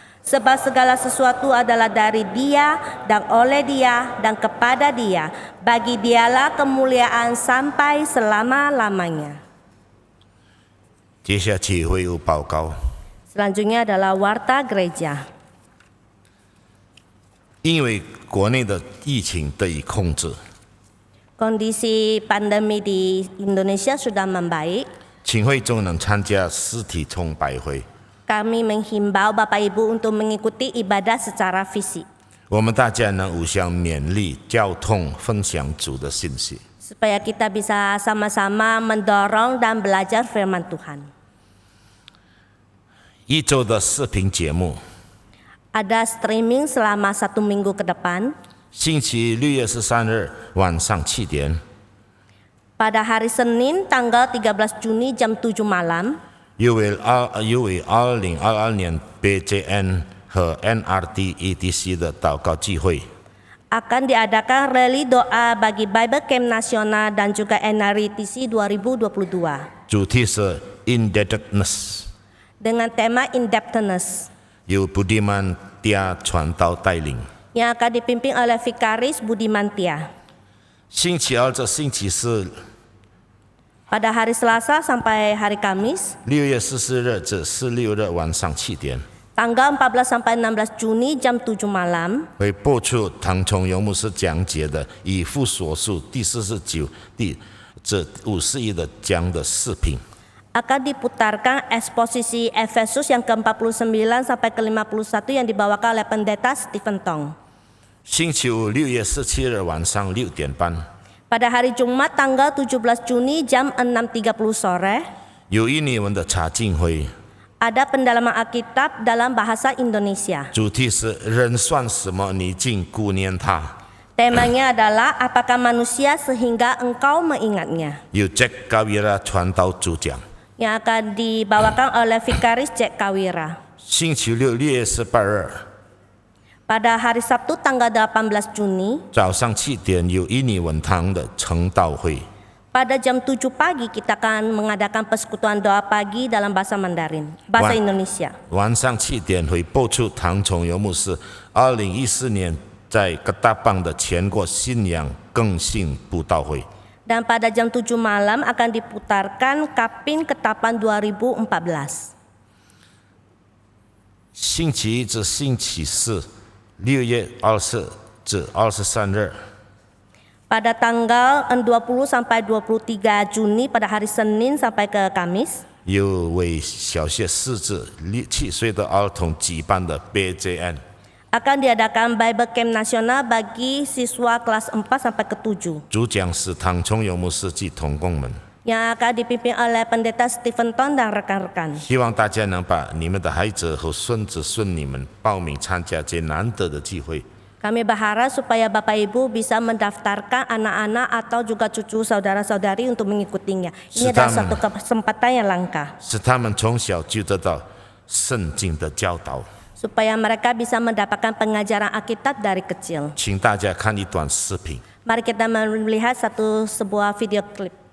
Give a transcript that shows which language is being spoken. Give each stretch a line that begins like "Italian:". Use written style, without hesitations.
Indonesian: Sebab segala sesuatu adalah dari Dia dan oleh Dia dan kepada Dia. Bagi Dialah kemuliaan sampai selama-lamanya.
Chinese: 接下去会有报告，
Indonesian: Selanjutnya adalah warta gereja.
Chinese: 因为国内的疫情得以控制，
Indonesian: Kondisi pandemi di Indonesia sudah membaik.
Chinese: 请会众能参加实体崇拜会。
Indonesian: Kami menghimbau Bapak Ibu untuk mengikuti ibadah secara fisik.
Chinese: 我们大家能互相勉励、交通、分享主的信息。
Indonesian: Supaya kita bisa sama-sama mendorong dan belajar firman Tuhan.
Chinese: 一周的视频节目，
Indonesian: Ada streaming selama 1 minggu ke depan.
Chinese: 星期6月13日晚上7点，
Indonesian: Pada hari Senin tanggal 13 Juni jam 7 malam.
Chinese: 又为2022年 BJN 和 NRT ETC 的祷告聚会。
Indonesian: Akan diadakan rally doa bagi Bible Camp Nasional dan juga NRTC 2022.
Chinese: 主题是 Indebtedness，
Indonesian: Dengan tema Indebtedness.
Chinese: 由Budiman Tia 传道带领。
Indonesian: Yang akan dipimpin oleh Vikaris Budiman Tia.
Chinese: 星期2至星期4，
Indonesian: Pada hari Selasa sampai hari Kamis.
Chinese: 6月14日至16日晚上7点，
Indonesian: Tanggal 14 sampai 16 Juni jam 7 malam.
Chinese: 会播出唐崇荣牧师讲解的以弗所书第49、这51的讲的视频。
Indonesian: Akan diputarkan eksposisi Efesus yang ke-49 sampai ke-51 yang dibawakan oleh pendeta Stephen Tong.
Chinese: 星期5 6月17日晚上6点半，
Indonesian: Pada hari Jumat tanggal 17 Juni jam 6.30 sore.
Chinese: 有印尼文的查经会，
Indonesian: Ada pendalaman Alkitab dalam bahasa Indonesia.
Chinese: 主题是人算什么，你竟顾念他。
Indonesian: Temanya adalah apakah manusia sehingga engkau mengingatnya.
Chinese: 由 Jack Kawira 传道主讲。
Indonesian: Yang akan dibawakan oleh Vikaris Jack Kawira.
Chinese: 星期6 6月18日
Indonesian: Pada hari Sabtu tanggal 18 Juni.
Chinese: 早上7点有印尼文堂的成道会。
Indonesian: Pada jam 7 pagi kita akan mengadakan persekutuan doa pagi dalam bahasa Mandarin, bahasa Indonesia.
Chinese: 晚上7点会播出唐崇荣牧师2014年在各大邦的全国信仰更新布道会。
Indonesian: Dan pada jam 7 malam akan diputarkan Kapin Ketapang 2014.
Chinese: 星期1至星期4 6月20至23日
Indonesian: Pada tanggal 20 sampai 23 Juni pada hari Senin sampai ke Kamis.
Chinese: 有为小学4至7岁的儿童举办的 BJN。
Indonesian: Akan diadakan Bible Camp Nasional bagi siswa kelas 4 sampai ke 7
Chinese: 主讲是唐崇勇牧师及同工们，
Indonesian: yang akan dipimpin oleh Pendeta Stephen Ton dan rekan-rekan.
Chinese: 希望大家能把你们的孩子和孙子孙女们报名参加这难得的聚会。
Indonesian: Kami berharap supaya Bapak Ibu bisa mendaftarkan anak-anak atau juga cucu saudara-saudari untuk mengikutinya. Ini adalah suatu kesempatan yang langka.
Chinese: 使他们从小就得到圣经的教导。
Indonesian: Supaya mereka bisa mendapatkan pengajaran Alkitab dari kecil.
Chinese: 请大家看一段视频。
Indonesian: Mari kita melihat sebuah video klip.